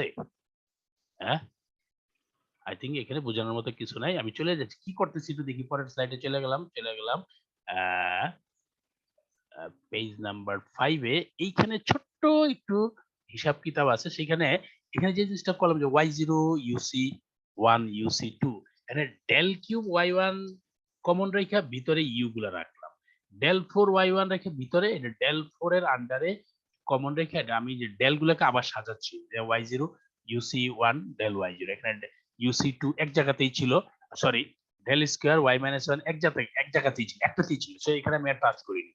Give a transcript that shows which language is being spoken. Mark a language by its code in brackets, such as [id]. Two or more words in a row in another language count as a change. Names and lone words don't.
[bn] হ্যাঁ, [en] I think [bn] এখানে বোঝানোর মতো কিছু নাই। আমি চলে যাচ্ছি, কি করতেছি একটু দেখি, পরের স্লাইডে চলে গেলাম [en] page number [bn] 5 এ। এইখানে ছোট্ট একটু হিসাব কিতাব আছে, সেখানে এখানে যে জিনিসটা করলাম যে y0 uc1 uc2, এখানে [en] del cube [bn] y1 কমন রেখা ভিতরে ইউ গুলা রাখলাম, ডেল 4 y1 রেখে ভিতরে এটা ডেল 4 এর আন্ডারে কমন রেখে এটা আমি যে ডেল গুলাকে আবার সাজাচ্ছি, যে y0 uc1 ডেল y0, এখানে uc2 এক জায়গাতেই ছিল, সরি, [en] del square [bn] y-1 এক জায়গাতেই ছিল, একটাতেই ছিল, সো এখানে আমি আর টাচ করিনি।